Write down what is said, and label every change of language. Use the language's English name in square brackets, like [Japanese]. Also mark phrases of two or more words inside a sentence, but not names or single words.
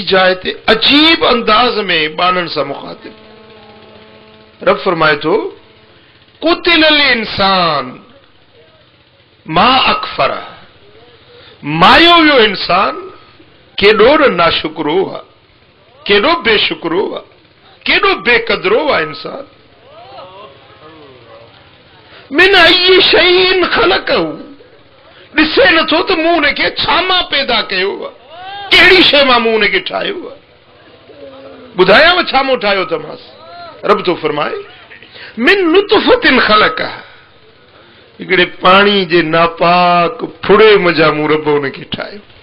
[Sindhi] जाइ ते अजीब अंदाज में बाननि सां मुखातिब रब फरमाए थो, [Arabic] قتل الإنسان ما أكفره, [Sindhi] मायो वियो इंसान, केॾो न नाशुक्रो आहे, केॾो बेशुक्रो आहे, केॾो बेकदरो आहे इंसान। [Arabic] من أي شيء خلقه, [Sindhi] ॾिसे नथो त मूं हुनखे छा मां पैदा कयो आहे, कहिड़ी शइ मां मूं हुनखे ठाहियो आहे। ॿुधायांव छा मूं ठाहियो अथमांसि। रब थो फरमाए, [Arabic] من نطفة خلقه, [Sindhi] हिकिड़े पाणी जे नापाक फुड़े मज़ा मूं रब हुनखे ठाहियो।